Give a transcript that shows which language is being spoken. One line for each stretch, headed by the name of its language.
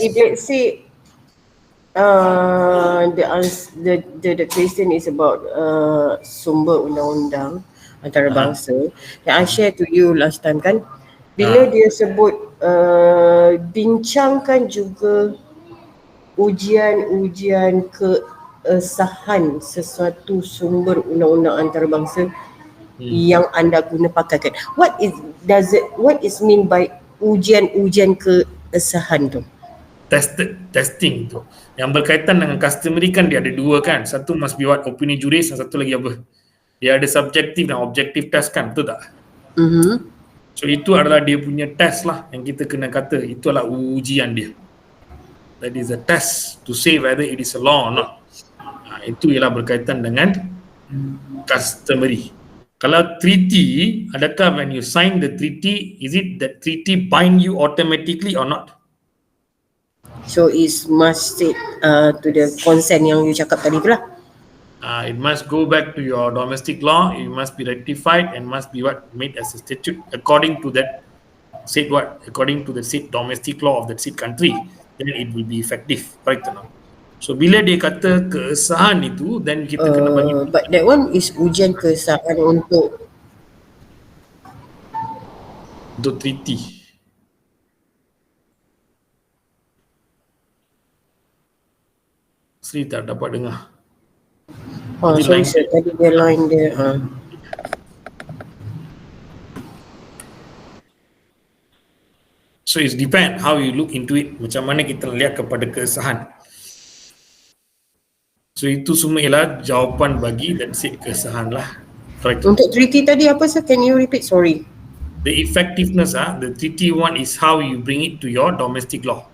English: if let's say the question is about
Malay: sumber undang-undang antarabangsa yang
English: I share to you last time
Malay: kan, bila dia sebut bincangkan juga ujian kesahan sesuatu sumber undang-undang antarabangsa yang anda guna pakaikan.
English: What is mean by
Malay: ujian kesahan tu?
English: Testing tu.
Malay: Yang berkaitan dengan customary kan dia ada 2 kan. Satu
English: must be what,
Malay: opini juris, dan satu lagi apa? Dia ada subjektif dan objektif test kan, betul tak? So itu adalah dia punya test lah yang kita kena kata. Itu adalah ujian dia.
English: That is a test to say whether it is a law or not.
Malay: Itu ialah berkaitan dengan customary. Kalau treaty, adakah
English: when you sign the treaty, is it that treaty bind you automatically or not? So it must stick to the consent
Malay: yang you cakap tadi tu lah.
English: It must go back to your domestic law. It must be ratified and must be made as a statute according to that said according to the said domestic law of that said country. Then it will be effective, correct or not?
Malay: So bila dia kata kesahan itu, then kita kena bagi.
English: But that one is
Malay: ujian kesahan untuk
English: treaty.
Malay: Sri tak dapat dengar. sorry sir, tadi dia line dia.
English: So it depend how you look into it.
Malay: Macam mana kita lihat kepada kesahan. So itu semua ialah jawapan bagi dan said kesahan lah.
English: Correct.
Malay: Untuk treaty tadi apa
English: sir? Can you repeat? Sorry. The effectiveness, the treaty one is how you bring it to your domestic law.